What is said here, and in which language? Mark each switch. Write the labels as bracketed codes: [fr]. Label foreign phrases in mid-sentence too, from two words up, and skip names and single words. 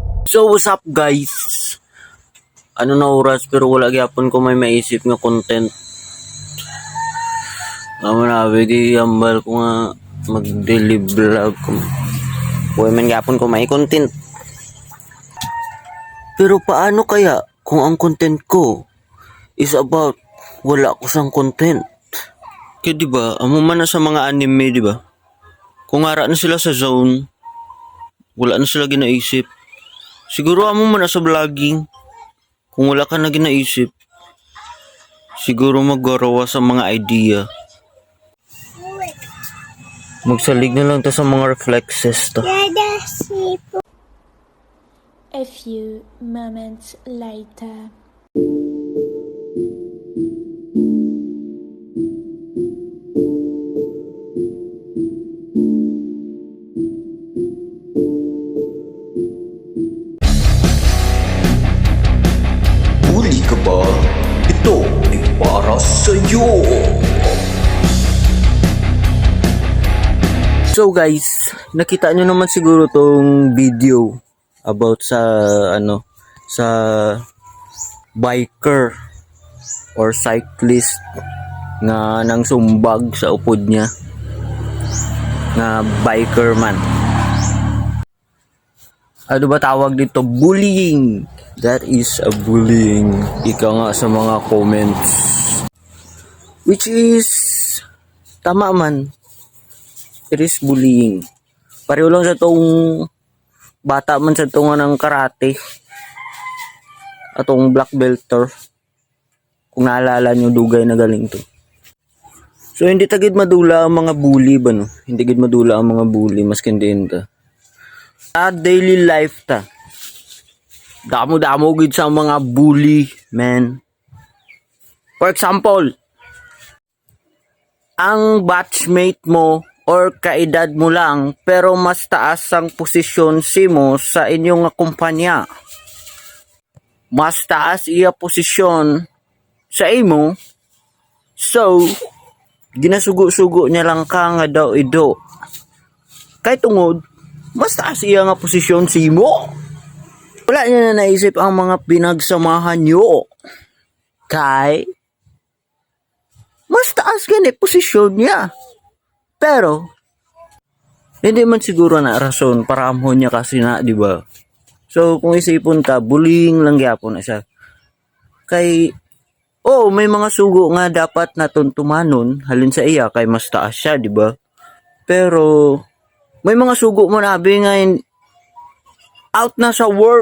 [en] So what's up guys? [hil] Ano na oras pero wala gyapon ko may maisip nga content. Amo na di ambal ko nga mag-daily vlog ko. Huwag man gyapon ko may content. Pero paano kaya kung ang content ko [en] is about [hil] wala ko sang content? Kaya diba, amo man na sa mga anime diba? Kung ara na sila sa zone, wala na sila ginaisip. Siguro amo man na sa vlogging. Kung wala ka na ginaisip, siguro magarawa sa mga idea. Magsalig na lang to sa mga reflexes to. [en] A few moments later. [hil] Huli ka ba? [tl] Ito ay para sa'yo. [en] So guys, [hil] nakita nyo naman siguro tong video about sa sa [en] biker or cyclist [hil] nga nang sumbag sa upod niya nga biker man. [tl] Ano ba tawag dito? Bullying. [en] That is a bullying. [tl] Ika nga sa mga comments. [en] Which is [hil] tama man. [en] It is bullying. [hil] Pareho lang sa tong bata man sa tunga ng karate. Atong [en] black belter. [hil] Kung naalala nyo, dugay na galing to. So hindi tagid madula ang mga bully ba no? Hindi tagid madula ang mga bully maskin din ta. Sa daily life ta. Damo-damo gid sa mga bully, man. [en] For example, [hil] ang batchmate mo or kaedad mo lang pero mas taas ang posisyon mo sa inyong kumpanya. Mas taas iya posisyon sa imo. So, ginasugo-sugo niya lang ka nga daw ido. Kay tungod, mas taas iya nga posisyon sa imo. Wala niya na naisip ang mga pinagsamahan nyo. Kay, mas taas ganit posisyon niya. Pero, hindi man siguro na rason para amhon niya kasi na, di ba? So, kung isipon ka, bullying lang gyapon na siya. Kay, may mga sugo nga dapat natuntumanon halin sa iya kay mas taas siya, di ba? Pero, may mga sugo mo nabi nga out na sa work.